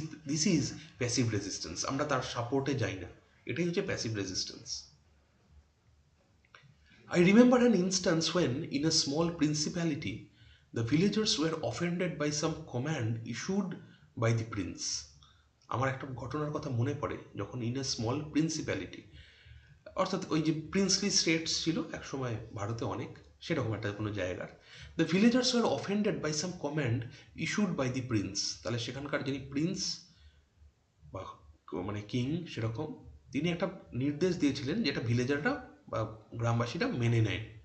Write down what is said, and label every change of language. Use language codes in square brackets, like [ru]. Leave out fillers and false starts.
[en] This is passive resistance. [bn] আমরা তার সাপোর্টে যাই না, এটাই হচ্ছে passive resistance. [en] I remember an instance when, in a small principality, the villagers were offended by some command issued by the prince. [bn] আমার একটা ঘটনার কথা মনে পড়ে, যখন [en] in a small principality, [bn] অর্থাৎ ওই যে প্রিন্সলি স্টেটস ছিল একসময় ভারতে অনেক, সেরকম একটা কোনো জায়গার, [en] The villagers were offended by some command issued by the prince. [bn] তাহলে সেখানকার যিনি প্রিন্স বা মানে কিং সেরকম, তিনি একটা নির্দেশ দিয়েছিলেন যেটা ভিলেজাররা বা গ্রামবাসীরা মেনে নেয়।